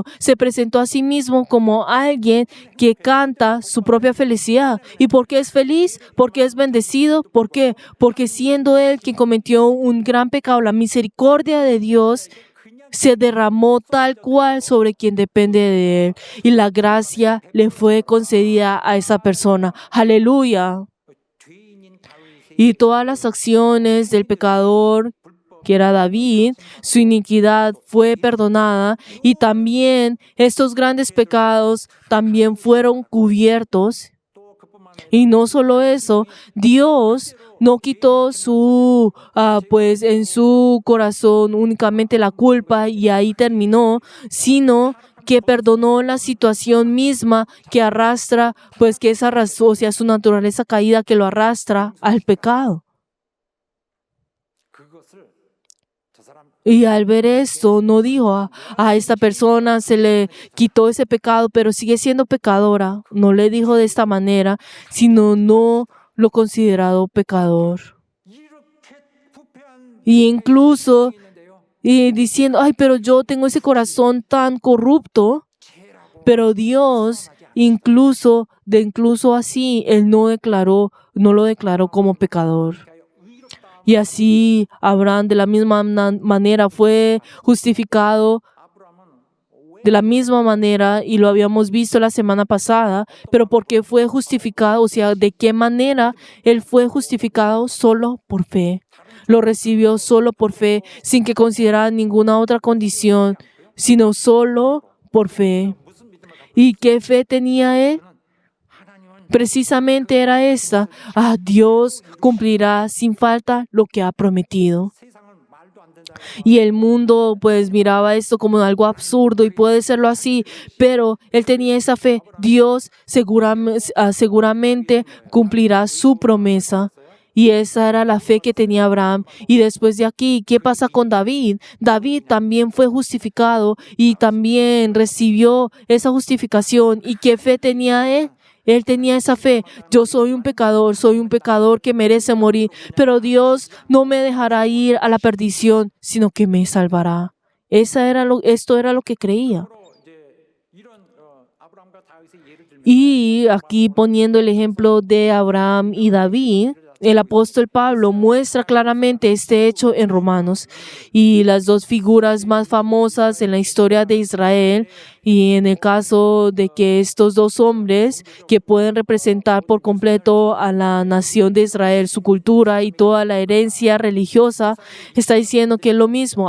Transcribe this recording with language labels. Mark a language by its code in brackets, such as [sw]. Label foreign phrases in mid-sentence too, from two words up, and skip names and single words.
[es] Se presentó a sí mismo como alguien que canta su propia felicidad. ¿Y por qué es feliz? Porque es bendecido. ¿Por qué? Porque siendo él quien cometió un gran pecado, la misericordia de Dios se derramó tal cual sobre quien depende de él y la gracia le fue concedida a esa persona. Aleluya. [ko] 죄인인 다윗의 [es] Y todas las acciones del pecador, que era David, su iniquidad fue perdonada y también estos grandes pecados también fueron cubiertos. [ko] 또 그뿐만 [es] Y no solo eso, Dios no quitó pues en su corazón únicamente la culpa y ahí terminó, sino que perdonó la situación misma que arrastra, pues que esa razón, o sea, su naturaleza caída que lo arrastra al pecado. [ko] 그것을 저 사람 [es] Y al ver esto, no dijo a esta persona se le quitó ese pecado, pero sigue siendo pecadora. No le dijo de esta manera, sino no lo considerado pecador. [ko] 이렇게 부패한 [es] Y incluso [ko] 있는데요. [es] y diciendo, ay, pero yo tengo ese corazón tan corrupto, [ko] 죄라고 [es] pero Dios incluso así, Él no lo declaró como pecador. [ko] 의롭다. [es] Y así Abraham de la misma manera fue justificado [ko] 아브라함은 [es] de la misma manera, y lo habíamos visto la semana pasada, pero porque fue justificado, o sea, de qué manera Él fue justificado solo por fe. Lo recibió solo por fe, sin que considerara ninguna otra condición, sino solo por fe. [ko] 무슨 믿음을 갖고 [es] ¿Y qué fe tenía Él? [ko] 하나님은 [es] Precisamente era esta: Dios cumplirá sin falta lo que ha prometido. [ko] 세상을 말도 안 된다. [es] Y el mundo pues miraba esto como algo absurdo y puede serlo así, pero él tenía esa fe. Dios seguramente cumplirá su promesa. Y esa era la fe que tenía Abraham. Y después de aquí, ¿qué pasa con David? David también fue justificado y también recibió esa justificación. ¿Y qué fe tenía él? Él tenía esa fe. Yo soy un pecador que merece morir, pero Dios no me dejará ir a la perdición, sino que me salvará. Esto era lo que creía. [ko] 바로 이제 이런 아브라함과 다윗의 예를 들면 [es] Y aquí poniendo el ejemplo de Abraham y David, el apóstol Pablo muestra claramente este hecho en Romanos. Y las dos figuras más famosas en la historia de Israel, y en el caso de que estos dos hombres que pueden representar por completo a la nación de Israel, su cultura y toda la herencia religiosa, está diciendo que es lo mismo.